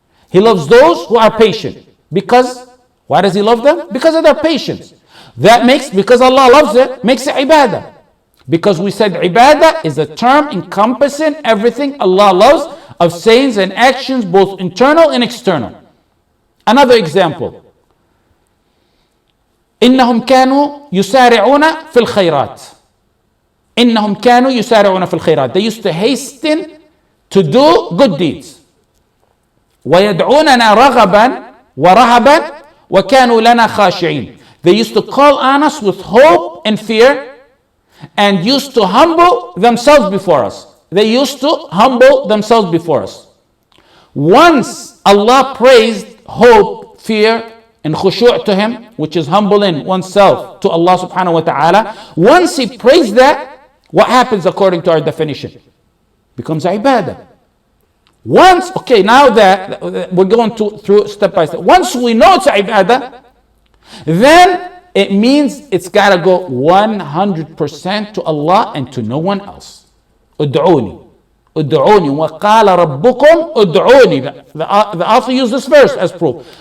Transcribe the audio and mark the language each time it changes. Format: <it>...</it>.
<en>He loves those who are patient. Because, why does He love them? Because of their patience. That makes, because Allah loves it, makes it ibadah. Because we said ibadah is a term encompassing everything Allah loves of sayings and actions, both internal and external. Another example.</en> <ar>إنهم كانوا يسارعون في الخيرات. إنهم كانوا يسارعون في الخيرات.</ar> <en>They used to hasten to do good deeds.</en> <ar>ويدعوننا رغبا ورهبا وكانوا لنا خاشعين.</ar> <en>They used to call on us with hope and fear, and used to humble themselves before us. They used to humble themselves before us. Once Allah praised hope, fear, and khushu' to Him, which is humbling oneself to Allah subhanahu wa ta'ala, once He praised that, what happens according to our definition? Becomes ibadah. Once, okay, now that we're going through step by step. Once we know it's ibadah, then it means it's got to go 100% to Allah and to no one else.</en> <ar>Ud'uni. Ud'uni. وَقَالَ رَبُّكُمْ ud'uni.</ar> <en>The author used this verse as proof.</en>